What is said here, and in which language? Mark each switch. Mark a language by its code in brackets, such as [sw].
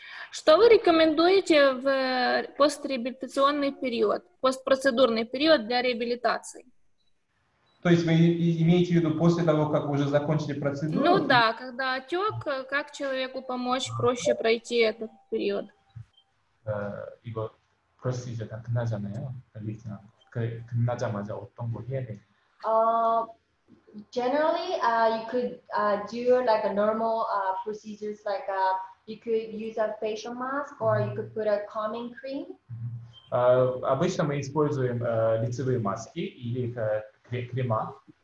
[ru] Что вы рекомендуете в постреабилитационный период, постпроцедурный период для реабилитации? То есть вы имеете в виду после того, как уже закончили процедуру? Ну да, когда отек, как человеку помочь проще пройти этот период? [ko] 이거 프로시저가 끝나잖아요. 끝나자마자 어떤 거 해야 돼? [en] Generally, you could do like a normal procedures, like you could use a facial mask or you could put a calming cream. [ru] Обычно мы используем лицевые маски или крема.